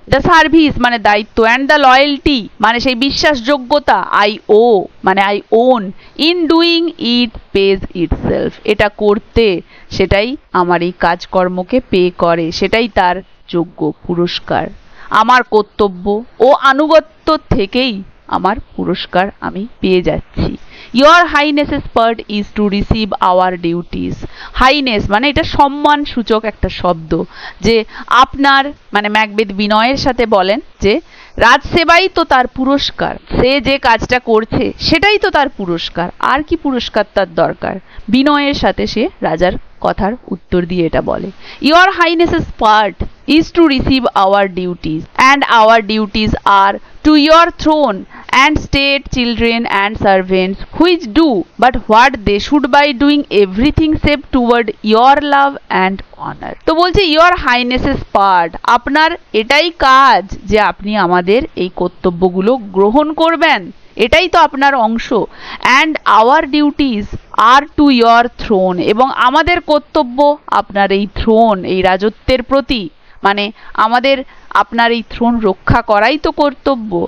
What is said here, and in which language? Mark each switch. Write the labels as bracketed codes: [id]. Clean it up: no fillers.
[en] the service [bn] মানে দায়িত্ব, [en] and the loyalty [bn] মানে সেই বিশ্বাসযোগ্যতা, [en] I ও [bn] মানে [en] I own, in doing it pays itself, [bn] এটা করতে সেটাই আমার এই কাজকর্মকে পে করে, সেটাই তার যোগ্য পুরস্কার। আমার কর্তব্য ও আনুগত্য থেকেই আমার পুরস্কার আমি পেয়ে যাচ্ছি। [en] Your Highness's part is to receive our duties. [bn] Highness মানে এটা সম্মান সূচক একটা শব্দ, যে আপনার মানে ম্যাকবেথ বিনয়ের সাথে বলেন যে রাজসেবাই তো তার পুরস্কার, সে যে কাজটা করছে সেটাই তো তার পুরস্কার, আর কি পুরস্কার তার দরকার। বিনয়ের সাথে সে রাজার কথার উত্তর দিয়ে এটা বলে। [en] Your Highness's part is to receive our duties, and our duties are to your throne and state children and servants, which do but what they should by doing everything save toward your love and honor. [bn] তো বলছে [en] your highness's part, [bn] আপনার এটাই কাজ যে আপনি আমাদের এই কর্তব্যগুলো গ্রহণ করবেন, এটাই তো আপনার অংশ। [en] and our duties are to your throne, [bn] এবং আমাদের কর্তব্য আপনার এই থ্রোন এই রাজত্বের প্রতি, মানে আমাদের আপনার এই থ্রোন রক্ষা করাই তো কর্তব্য।